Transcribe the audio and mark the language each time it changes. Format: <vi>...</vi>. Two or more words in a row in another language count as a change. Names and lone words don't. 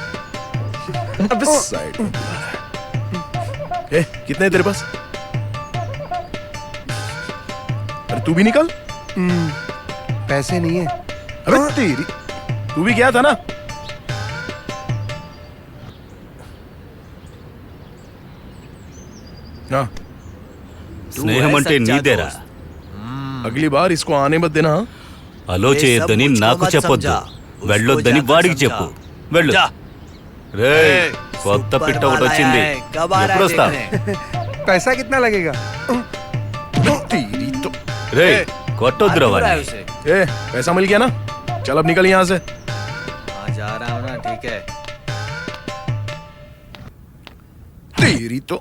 <hi>साइड में। कितने हैं तेरे पास? अरे तू भी निकल। पैसे नहीं है। अबे तेरी, तू भी गया था ना? हाँ।</hi> <te>స్నేహం అంటే నీదేరా.</te> <hi>अगली बार इसको आने मत देना.</hi> <te>అలో చేయొద్దని నాకు చెప్పొద్దు, వెళ్ళొద్దని వాడికి చెప్పు. వెళ్ళు. రేయ్, కొత్త పిట్ట ఒకటి వచ్చింది, ఎప్పుడు వస్తా?</te> <hi>पैसा कितना लगेगा?</hi> <te>రే, కొట్టొద్దురా వాడిని.</te> <hi>पैसा मिल गया ना, चल अब निकल यहाँ से। जा रहा हूँ ना, ठीक है। तेरी तो,</hi>